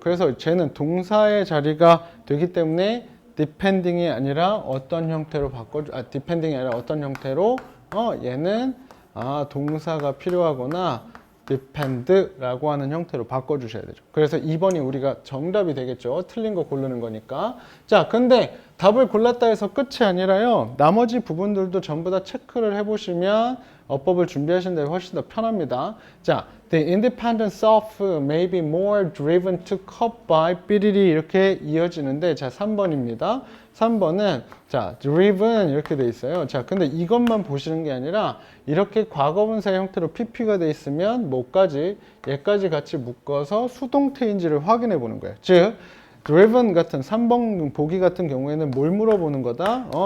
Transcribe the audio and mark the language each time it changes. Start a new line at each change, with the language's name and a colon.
Korean: 그래서 쟤는 동사의 자리가 되기 때문에 depending이 아니라 어떤 형태로 depending이 아니라 어떤 형태로 얘는 동사가 필요하거나 depend라고 하는 형태로 바꿔주셔야 되죠. 그래서 2번이 우리가 정답이 되겠죠. 틀린 거 고르는 거니까. 자, 근데 답을 골랐다 해서 끝이 아니라요. 나머지 부분들도 전부 다 체크를 해보시면 어법을 준비하시는 데 훨씬 더 편합니다.
English: 자, the independent self may be more driven to cope by
Korean: 삐리리 이렇게 이어지는데 자, 3번입니다. 3번은 자, driven 이렇게 돼 있어요. 자, 근데 이것만 보시는 게 아니라 이렇게 과거분사 형태로 pp가 돼 있으면 뭐까지 얘까지 같이 묶어서 수동태인지를 확인해 보는 거예요. 즉 driven 같은 3번 보기 같은 경우에는 뭘 물어보는 거다?